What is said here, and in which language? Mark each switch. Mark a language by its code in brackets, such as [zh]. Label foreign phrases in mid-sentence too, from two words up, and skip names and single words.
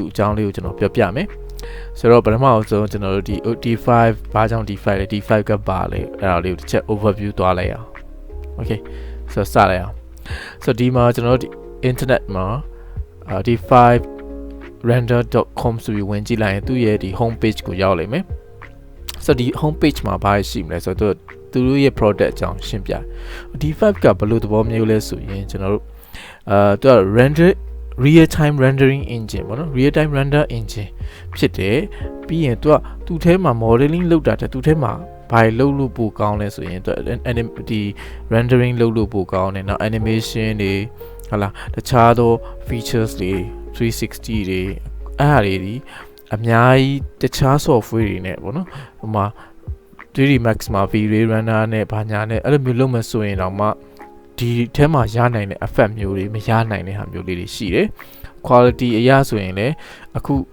[my] အကြောင်းလေးကိုကျွန်တော်ပြောပြမယ်ဆိုတော့ပထမဆုံးကျွန်တော်တို့ဒီ D5 ဘာကြောင့် D5 လဲ D5 ကဘာလဲအဲ့ဒါလေးကိုတစ်ချက် overview သွားလိုက်အောင် okay ဆိုတော့စလိုက်အောင်ဆိုတော့ဒီမှာကျွန်တော်တို့ internet မှာD5 render.com ဆိုပြီးဝင်ကြည့်လိုက်ရင်သူ့ရဲ့ဒီ [en] home page [my] ကိုရောက်လိမ့်မယ် ဆိုတော့ဒီ [en] home page [my] မှာဘာရှိမလဲဆိုတော့သူတို့ရဲ့ product အကြောင်းရှင်းပြD5 ကဘယ်လိုသဘောမျိုးလဲဆိုရင်ကျွန်တော်တို့သူက [en] render real time rendering engine [my] ပေါ့နော် [en] real time render [my] engine ဖြစ်တယ်ပြီးရင်သူထဲမှာ modeling လုပ်တာတဲ့သူထဲမှာဘာလုပ်လို့ပိုကောင်းလဲဆိုရင်ဒီ rendering လုပ်လို့ပိုကောင်းတယ်နောက် animation တွေဟာလာတခြားသော features တွေ360တွေအဲ့ဟာတွေအများကြီးတခြား software တွေနဲ့ပေါ့နော်ဟိုမှာ3D Max မှာ V-Ray Runner နဲ့ဘာညာနဲ့အဲ့လိုမျိုးလုပ်မှဆိုရင်တော့မှဒီထဲမှာရနိုင်တဲ့ effect မျိုးတွေမရနိုင်တဲ့ဟာမျိုးလေးတွေရှိတယ် quality အရဆိုရင်လည်းအခု